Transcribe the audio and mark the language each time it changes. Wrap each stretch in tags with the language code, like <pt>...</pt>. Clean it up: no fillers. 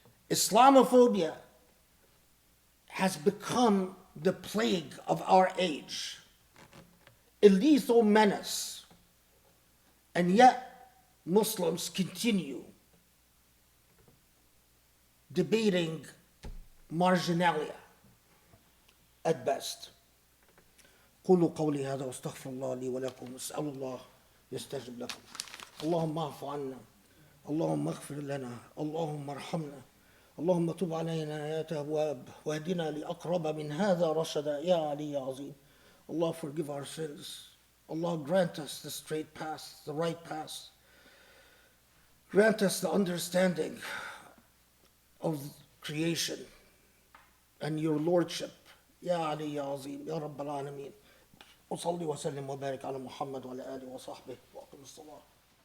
<en>Islamophobia has become the plague of our age, a lethal menace, and yet Muslims continue debating marginalia at best.</en> <ar>قولوا قولي هذا واستغفر الله لي ولكم واسأل الله يستجب لكم. اللهم اعف عنا، اللهم اغفر لنا، اللهم ارحمنا، اللهم تب علينا يا تواب واهدنا لأقرب من هذا رشدا يا علي يا عظيم.</ar> <en>Allah forgive our sins. Allah grant us the straight path, the right path. Grant us the understanding of creation and your lordship.</en> <ar>Ya Ali Ya Azim, Ya Rabbal Alameen. وصلي وسلم وبارك على محمد وعلى آله وصحبه وأقم الصلاة.</ar>